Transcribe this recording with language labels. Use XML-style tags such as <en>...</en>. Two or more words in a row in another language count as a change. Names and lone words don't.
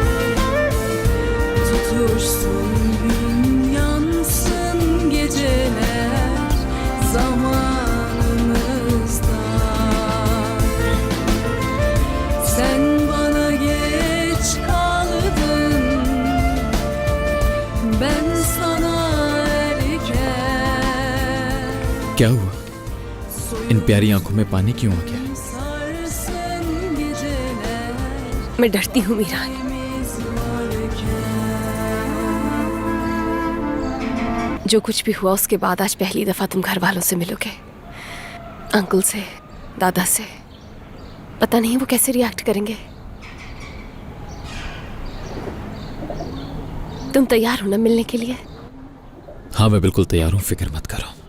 <tr>Tutuşsun gün yansın geceler zamanımızda. Sen bana geç kaldın, ben sana erken.</tr> <hi>क्या हुआ? इन प्यारी आंखों में पानी क्यों आ गया?</hi> <tr>Sarsın geceler</tr> <hi>मैं डरती हूँ मीरान।</hi> <tr>biz varken.</tr> <hi>जो कुछ भी हुआ उसके बाद आज पहली दफा तुम घर वालों से मिलोगे, अंकल से, दादा से। पता नहीं वो कैसे रिएक्ट करेंगे। तुम तैयार हो ना मिलने के लिए? हाँ, मैं बिल्कुल तैयार हूं, फिक्र मत करो।</hi>